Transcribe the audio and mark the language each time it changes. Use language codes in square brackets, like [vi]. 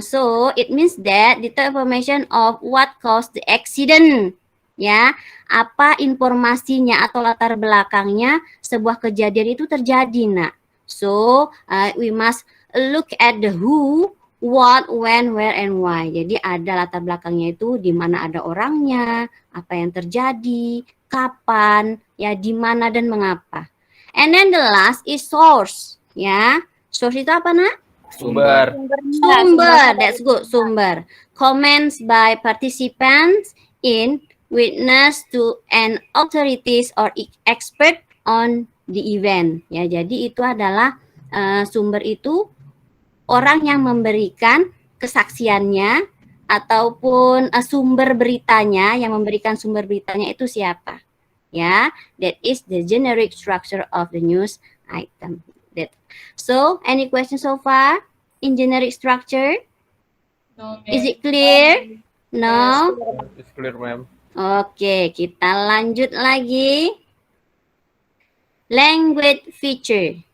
[en] So, it means that detailed information of what caused the accident. [id] Ya, apa informasinya atau latar belakangnya sebuah kejadian itu terjadi, nak. [en] So, we must look at the who, what, when, where, and why. [id] Jadi ada latar belakangnya itu di mana ada orangnya, apa yang terjadi, kapan, ya di mana dan mengapa. [en] And then the last is source, ya. Source [id] itu apa, nak? Sumber. [en] Sumber, that's good, sumber. Comments by participants in witness to an authorities or expert on the event. [id] Ya, jadi itu adalah sumber itu orang yang memberikan kesaksiannya ataupun sumber beritanya, yang memberikan sumber beritanya itu siapa? [en] Ya, that is the generic structure of the news item. So, any questions so far in generic structure? No, Is it clear? No? It's clear, ma'am. [id] Oke, kita lanjut lagi. Language feature.